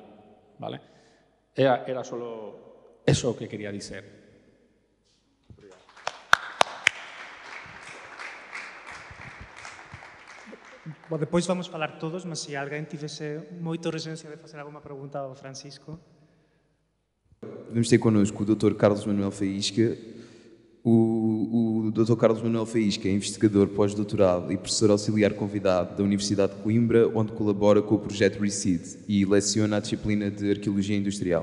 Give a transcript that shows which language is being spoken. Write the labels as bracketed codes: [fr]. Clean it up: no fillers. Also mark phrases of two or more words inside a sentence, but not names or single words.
[es] ¿Vale? Era solo eso que quería dizer. [pt] Bom, depois vamos falar todos, mas [gl] se alguén tivese moito resencia de facer alguma pregunta ao Francisco. [pt] Vamos ter connosco o Dr. Carlos Manuel Faísca. O Dr. Carlos Manuel Faísca é investigador pós-doutorado e professor auxiliar convidado da Universidade de Coimbra, onde colabora com o projeto RECID e leciona a disciplina de Arqueologia Industrial.